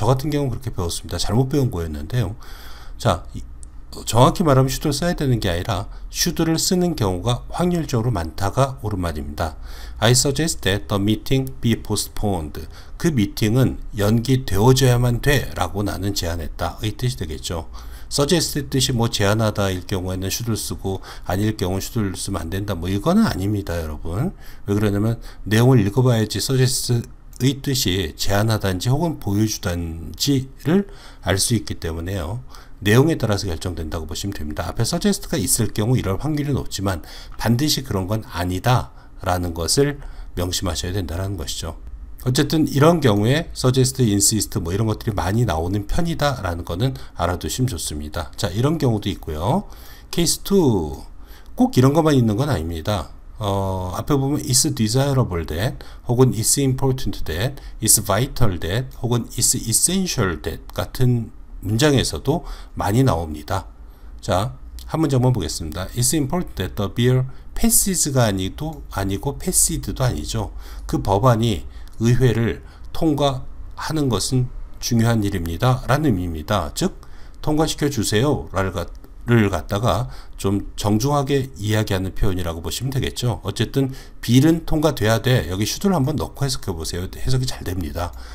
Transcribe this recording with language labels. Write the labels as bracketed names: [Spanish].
[Korean] 저 같은 경우는 그렇게 배웠습니다. 잘못 배운 거였는데요. 자, 정확히 말하면 should를 써야 되는 게 아니라 should를 쓰는 경우가 확률적으로 많다가 옳은 말입니다. [English] I suggest that the meeting be postponed. [Korean] 그 미팅은 연기되어져야만 돼 라고 나는 제안했다 이 뜻이 되겠죠. suggest 뜻이 제안하다 일 경우에는 should를 쓰고 아닐 경우는 should를 쓰면 안 된다 이거는 아닙니다. 여러분 왜 그러냐면 내용을 읽어봐야지 suggest의 뜻이 제안하단지 혹은 보여주단지를 알 수 있기 때문에요. 내용에 따라서 결정된다고 보시면 됩니다. 앞에 suggest가 있을 경우 이럴 확률이 높지만 반드시 그런 건 아니다 라는 것을 명심하셔야 된다는 것이죠. 어쨌든 이런 경우에 suggest, insist 이런 것들이 많이 나오는 편이다 라는 거는 알아두시면 좋습니다. 자, 이런 경우도 있고요. 케이스 2 꼭 이런 것만 있는 건 아닙니다. 앞에 보면 [English] is desirable that [Korean] 혹은 [English] is important that, is vital that [Korean] 혹은 [English] is essential that [Korean] 같은 문장에서도 많이 나옵니다. 자, 한 문장만 보겠습니다. [English] It's important that the bill passes가 [Korean] 아니고 [English] passed도 [Korean] 아니죠. 그 법안이 의회를 통과하는 것은 중요한 일입니다. 라는 의미입니다. 즉 통과시켜 주세요. 를 갖다가 좀 정중하게 이야기하는 표현이라고 보시면 되겠죠. 어쨌든 빌은 통과돼야 돼. 여기 should를 한번 넣고 해석해 보세요. 해석이 잘 됩니다.